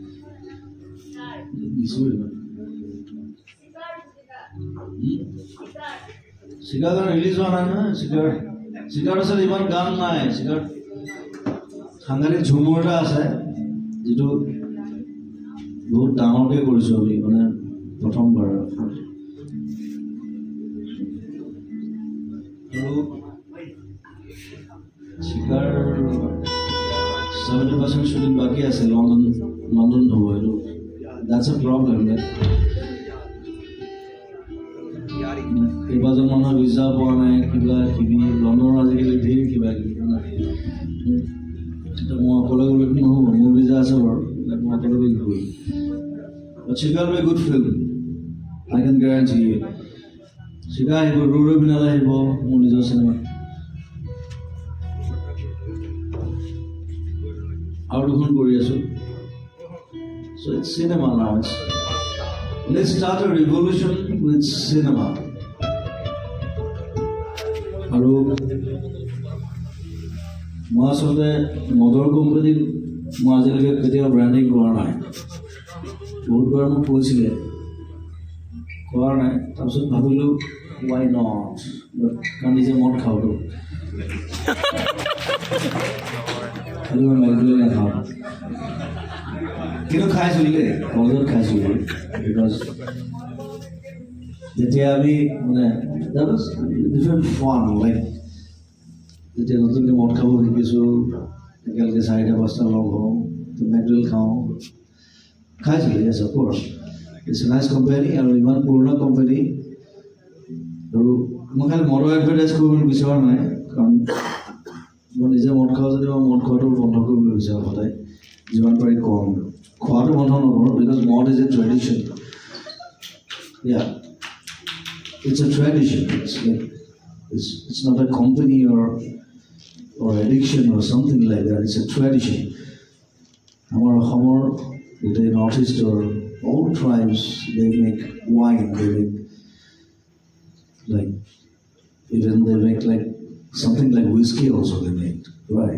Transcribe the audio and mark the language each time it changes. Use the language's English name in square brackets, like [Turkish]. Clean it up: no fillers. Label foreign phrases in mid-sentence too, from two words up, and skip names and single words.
[Assamese] শিকাৰ গান ৰিলিজ হোৱা নাই নহয় শিকাৰ ওচৰত ইমান গান নাই শিকাৰ সাংঘাতিক ঝুমুৰ এটা আছে যিটো বহুত ডাঙৰকৈ কৰিছোঁ আমি মানে প্ৰথমবাৰ আৰু শিকাৰ 70% শ্বুটিং বাকী আছে লণ্ডন হ'ব এইটো [English] that's a problem [Assamese] কেইবাজন মানুহৰ ভিজা পোৱা নাই কিবা কিবি লণ্ডনৰ আজিকালি ধেৰ কিবা কিবি মই অকলে গ'লে নহ'ব মোৰ ভিজা আছে বাৰু মই অকলে গ'লে নহ'ব [English] but Shikha will be a good film I can guarantee you [Assamese] Shikha আহিব ৰৈ বিনালে আহিব মোৰ নিজৰ চিনেমা আৰু দুখন কৰি আছোঁ [English] so it's cinema now let's start a revolution with cinema [Assamese] আৰু মই আচলতে মদৰ কোম্পানীক মই আজিলৈকে কেতিয়াও ব্ৰেণ্ডিং কৰা নাই বহুতবাৰ মোক কৈছিলে কৰা নাই তাৰপিছত ভাবিলোঁ [English] why not [Assamese] কাৰণ নিজে মদ খাওঁতো খালি মই মেগডুৱেল নাখাওঁ কিন্তু খাইছিলোঁ দেই কলেজত খাইছিলোঁ বিকজ যেতিয়া আমি মানে [English] that was different fun like [Assamese] যেতিয়া নতুনকৈ মদ খাব শিকিছোঁ একেলগে 4-5টা লগ হওঁ মেগডুৱেল খাওঁ খাইছিলোঁ [English] yes of course it's a nice company [Assamese] আৰু ইমান পুৰণা কোম্পানী আৰু মই খালি মদৰ এডভাৰটাইজ কৰিবলৈ বিচৰা নাই কাৰণ মই নিজে মদ খাওঁ যদি মই মদ খোৱাটো বন্ধ কৰিবলৈ বিচাৰোঁ সদায় যিমান পাৰি কম খোৱাটো বন্ধ নকৰোঁ বিকজ মদ [English] is a tradition it's a tradition. It's like it's not a company or addiction or something like that. It's a tradition. Our the Northeast or all tribes, they make wine. They make like even they make like something like whiskey also they make, right?